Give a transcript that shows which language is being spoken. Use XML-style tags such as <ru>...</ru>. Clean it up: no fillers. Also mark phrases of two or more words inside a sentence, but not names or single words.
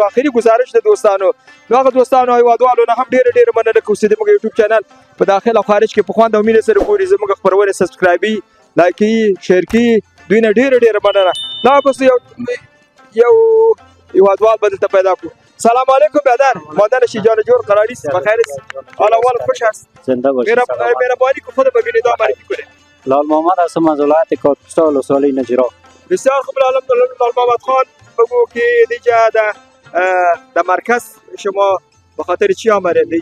<ps>آخري ګزارش د دوستانو نو هغه دوستانو هیوادوالو نه هم ډېره مننه کوو چې زموږ یوټیوب چینل په داخل او خارج کې په خوند او مینې سره ګوري زموږ خپرونې سبسکرایبي لایکي شیر کړي دوی نه ډېره مننه. لا بس یو هیوادوال به دلته پیدا کړو.</ps> <fa>سلام علیکم برادر مادر شجاع جور قراری است بخیر است حال اول خوش است زنده باشید. مهربانی که خود ببینید و معرفی کنید. لال محمد هستم از ولایت کاپیسا ولسوالی نجراب. بسیار خوب لال محمد خان بگو که دیگه در مرکز شما به خاطر چی آمدید؟</fa>